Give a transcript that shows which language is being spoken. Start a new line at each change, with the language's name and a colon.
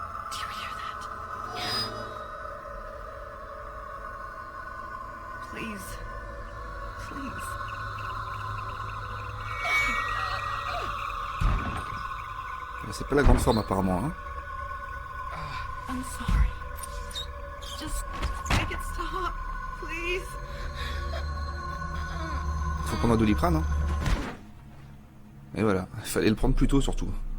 English: Do you hear that? Please. Please.
French: C'est pas la grande forme, apparemment, hein.
English: I'm sorry. Just make it stop, please.
French: Faut prendre un Doliprane, hein. Et voilà, il fallait le prendre plus tôt, surtout.